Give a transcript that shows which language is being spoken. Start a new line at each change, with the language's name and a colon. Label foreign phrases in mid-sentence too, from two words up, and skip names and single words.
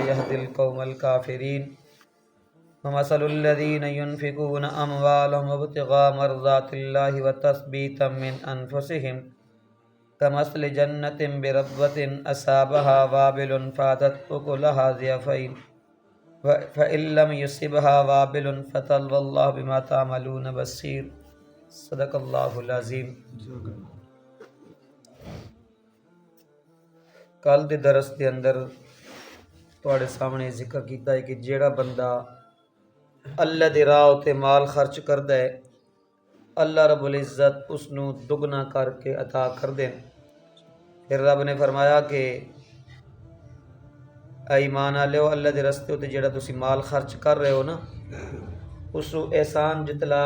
Arabic: يهدي القوم الكافرين ومثل الذين ينفقون أموالهم ابتغاء مرضات الله وتثبيتا من أنفسهم كمثل جنة بربوة أصابها وابل فآتت أكلها ضعفين فإن لم يصبها وابل فطل والله بما تعملون بصير صدق الله العظيم۔
Punjabi: کل دے درس دے اندر تواڈے سامنے ذکر کیتا ہے کہ جیڑا بندہ اللہ دے راہ تے مال خرچ کردا ہے
Arabic: اللہ رب العزت
Punjabi: اس نو دگنا کر کے عطا کر دے۔ پھر رب نے فرمایا کہ اے ایمان والو اللہ دے رستے تے جیڑا تسی مال خرچ کر رہے ہو نا اس نو احسان جتلا